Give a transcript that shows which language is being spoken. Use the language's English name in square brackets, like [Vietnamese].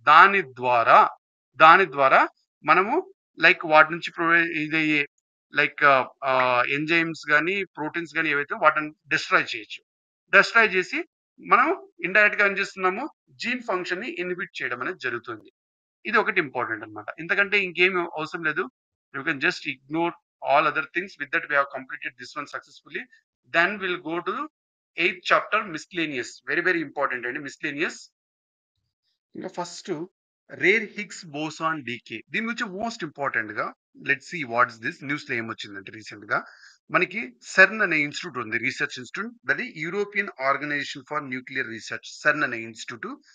[Telugu] దాని ద్వారా మనము లైక్ వాటి నుంచి ఇదయ్యే లైక్ ఎంజైమ్స్ కానీ ప్రోటీన్స్ కానీ ఏవైతే వాటిని డిస్ట్రాయ్ చేయొచ్చు. డిస్ట్రాయ్ చేసి మనం ఇండైరెక్ట్ గా ఏం చేస్తున్నాము, జీన్ ఫంక్షన్ ని ఇన్హిబిట్ చేయడం అనేది జరుగుతుంది. ఇది ఒకటి ఇంపార్టెంట్ అన్నమాట. ఇంతకంటే ఇంకేం అవసరం లేదు. [English] You can just ignore all other things. With that we have completed this one successfully. Then we'll go to 8th chapter, miscellaneous. Very very important and miscellaneous. [Telugu] ఇంకా first rare Higgs boson DK. దీని గురించి most important గా [English] Let's see what's this. [Telugu] News లో ఏమొచ్చిందంటే recent గా మనకి CERN అనే institute ఉంది, research institute. That European organisation for nuclear research, CERN అనే ఇన్స్టిట్యూట్.